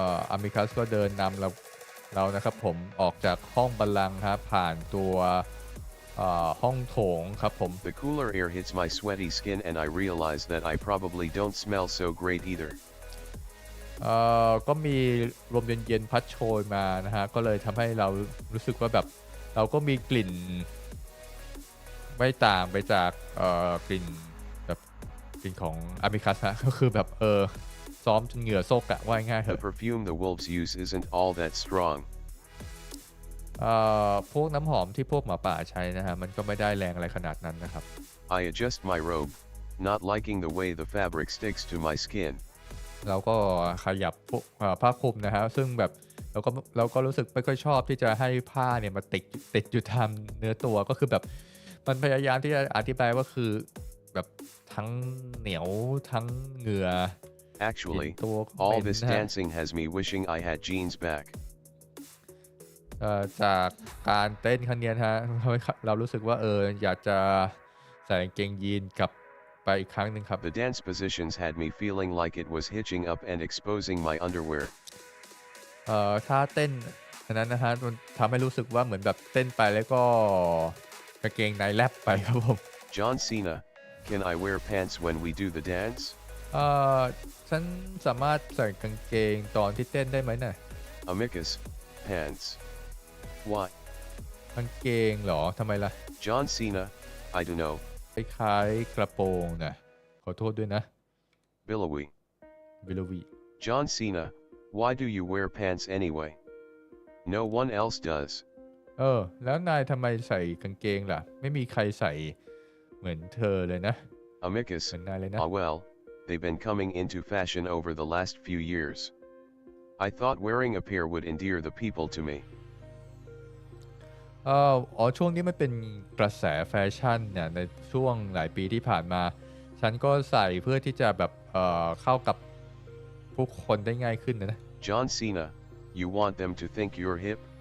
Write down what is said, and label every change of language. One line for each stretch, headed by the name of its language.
Thai: อามิคัสก็เดินนำเรานะครับผมออกจากห้องบัลลังก์ครับผ่านตัวห้องโถงครับผม
English: The cooler air hits my sweaty skin and I realize that I probably don't smell so great either.
Thai: ก็มีลมเย็นๆพัดโชยมานะฮะก็เลยทำให้เรารู้สึกว่าแบบเราก็มีกลิ่นไม่ต่างไปจากกลิ่นแบบกลิ่นของอามิคัสฮะก็คือแบบซ้อมจนเหงื่อซกอะว่าง่ายๆเถ
English: The อะ perfume the wolves use isn't all that strong.
Thai: พวกน้ำหอมที่พวกหมาป่าใช้นะฮะมันก็ไม่ได้แรงอะไรขนาดนั้นนะครับ
English: I adjust my robe, not liking the way the fabric sticks to my skin.
Thai: เราก็ขยับผ้าคลุมนะฮะซึ่งแบบเราก็รู้สึกไม่ค่อยชอบที่จะให้ผ้าเนี่ยมาติดอยู่ตามเนื้อตัวก็คือแบบมันพยายามที่จะอธิบายว่าคือแบบทั้งเหนียวทั้งเหงื่อ
English: Actually,
Thai: ตัว
English: all
Thai: เป็น
English: this
Thai: นะฮะ
English: dancing has me wishing I had jeans back.
Thai: จากการเต้นครั้งนี้นะฮะทำให้เรารู้สึกว่าอยากจะใส่กางเกงยีนกลับไปอีกครั้งหนึ่งครับ
English: The dance positions had me feeling like it was hitching up and exposing my underwear.
Thai: ท่าเต้นอันนั้นนะฮะมันทำให้รู้สึกว่าเหมือนแบบเต้นไปแล้วก็กางเกงในแลบไปครับผม
English: John Cena, can I wear pants when we do the dance?
Thai: ฉันสามารถใส่กางเกงตอนที่เต้นได้ไหมน่ะ
English: Amicus, pants. Why?
Thai: กางเกงเหรอทำไมล่ะ
English: John Cena, I don't know.
Thai: คล้ายๆกระโปรงนะขอโทษด้วยนะ
English: Billowy.
Thai: วิลวี
English: John Cena, why do you wear pants anyway? No one else does.
Thai: แล้วนายทำไมใส่กางเกงล่ะไม่มีใครใส่เหมือนเธอเลยนะ
English: Amicus,
Thai: เหมือนนายเลยนะ
English: well, they've been coming into fashion over the last few years. I thought wearing a pair would endear the people to me.
Thai: ช่วงนี้มันเป็นกระแสแฟชั่นเนี่ยในช่วงหลายปีที่ผ่านมาฉันก็ใส่เพื่อที่จะแบบเข้ากับผู้คนได้ง่ายขึ้นนะ
English: John Cena, you want them to think you're hip?